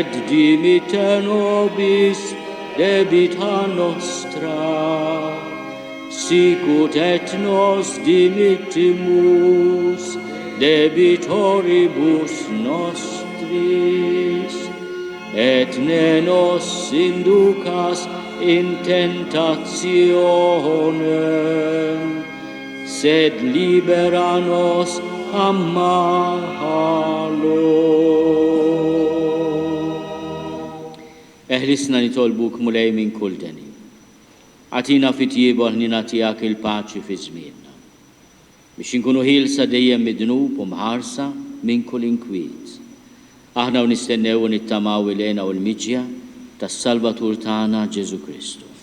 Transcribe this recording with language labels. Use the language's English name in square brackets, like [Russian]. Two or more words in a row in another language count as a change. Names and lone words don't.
[Latin] dimitte nobis debita nostra, sicut et nos dimittimus debitoribus nostris, et ne nos inducas in tentationem, sed libera nos a malo. [Maltese] Eħlisna nitolbuk mulej minn kull deni. Għatina fit-tjieba ħnina tiegħek il-paċi fi żmienna, biex inkunu ħielsa dejjem midnub u mħarsa minn kull inkwiet. Aħna nistennew u nittamaw ilena u l-miġja tas-Salvatur tagħna Ġesu Kristu.